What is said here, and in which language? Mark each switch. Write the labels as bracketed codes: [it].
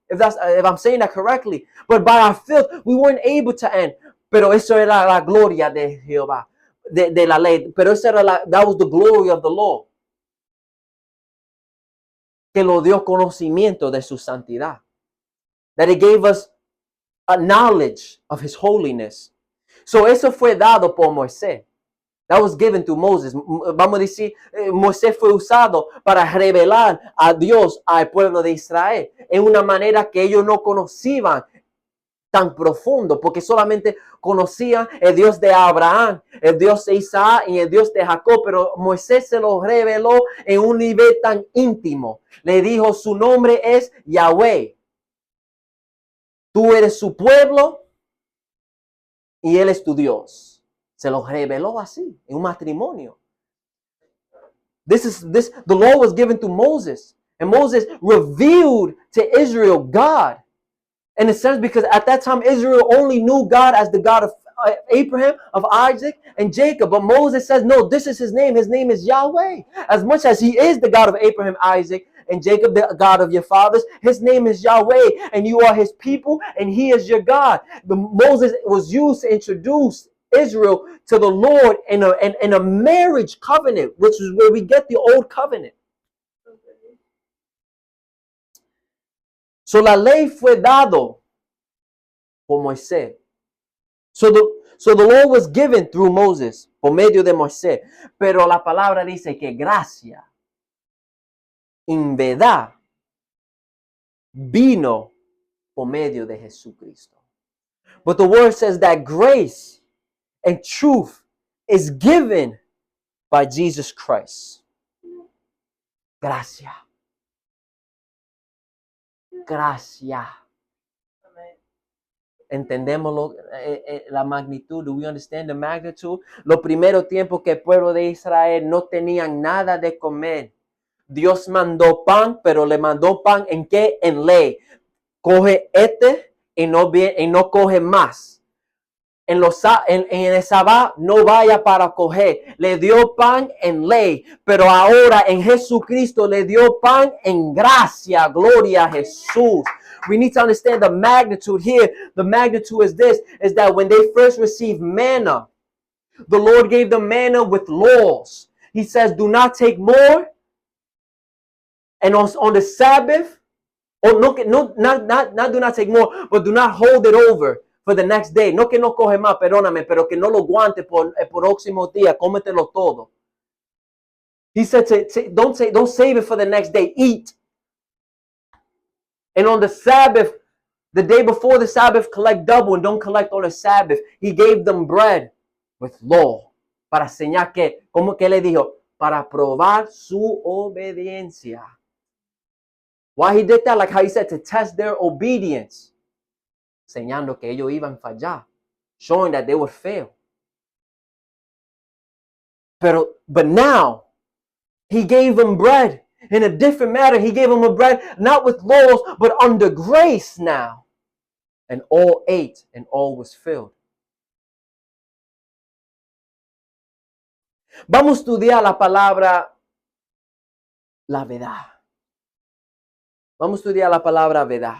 [en] if I'm saying that correctly. But by our filth, we weren't able to end. [es] Pero eso era la gloria de Jehová, de la ley. Pero eso era [en] that was the glory of the law. [es] Que lo dio conocimiento de su santidad. [en] That it gave us a knowledge of his holiness. [es] So eso fue dado por Moisés. [en] That was given to Moses. [es] Vamos a decir, Moisés fue usado para revelar a Dios al pueblo de Israel en una manera que ellos no conocían tan profundo, porque solamente conocían el Dios de Abraham, el Dios de Isaac y el Dios de Jacob, pero Moisés se lo reveló en un nivel tan íntimo. Le dijo, su nombre es Yahweh. Tú eres su pueblo y él es tu Dios. Se lo reveló así, en un matrimonio. [en] The law was given to Moses. And Moses revealed to Israel God. In a sense, because at that time, Israel only knew God as the God of Abraham, of Isaac, and Jacob. But Moses says, no, this is his name. His name is Yahweh. As much as he is the God of Abraham, Isaac, and Jacob, the God of your fathers, his name is Yahweh, and you are his people, and he is your God. Moses was used to introduce Israel to the Lord in a marriage covenant, which is where we get the old covenant. [es] So la ley fue dado por Moisés. [en] So the law was given through Moses, [es] por medio de Moisés. Pero la palabra dice que gracia, en verdad, vino por medio de Jesucristo. [en] But the word says that grace and truth is given by Jesus Christ. [es] Gracia. Gracia. Entendemos la magnitud. [en] Do we understand the magnitude? [es] Los primeros tiempos que el pueblo de Israel no tenían nada de comer. Dios mandó pan, pero le mandó pan ¿en qué? En ley. Coge y no coge más. En el Sabbat no vaya para coger. Le dio pan en ley, pero ahora en Jesucristo le dio pan en gracia. Gloria a Jesús. [en] We need to understand the magnitude here. The magnitude is this, is that when they first received manna, the Lord gave them manna with laws. He says, do not take more. And on the Sabbath, or not do not take more, but do not hold it over for the next day. [es] No que no coge más, perdóname, pero que no lo guante por el próximo día, cómetelo todo. [en] He said, don't save it for the next day. Eat. And on the Sabbath, the day before the Sabbath, collect double and don't collect on the Sabbath. He gave them bread with law. [es] Para señalar que, ¿cómo que le dijo? Para probar su obediencia. [en] Why he did that? Like how he said, to test their obedience. [es] Señalando que ellos iban a fallar. [en] Showing that they would fail. But now, he gave them bread. In a different matter, he gave them a bread, not with laws, but under grace now. And all ate, and all was filled. [es] Vamos a estudiar la palabra, la verdad. Vamos a estudiar la palabra verdad.